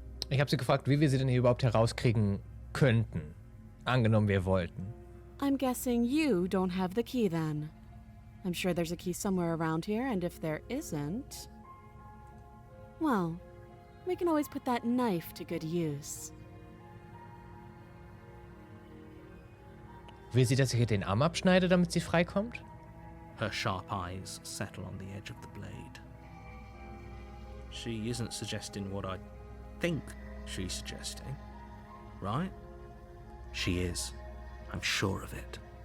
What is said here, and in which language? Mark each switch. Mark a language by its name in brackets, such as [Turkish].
[German] Ich habe sie gefragt, wie wir sie denn hier überhaupt herauskriegen könnten. Angenommen, wir wollten. [English] I'm guessing you don't have the key then. I'm sure there's a key somewhere around here, and if there isn't... well, we can always put that knife to good use. [German] Will sie, dass ich ihr den Arm abschneide, damit sie freikommt? [English] Her sharp eyes settle on the edge of the blade. She isn't suggesting what I think she's suggesting, right? She is. I'm sure of it.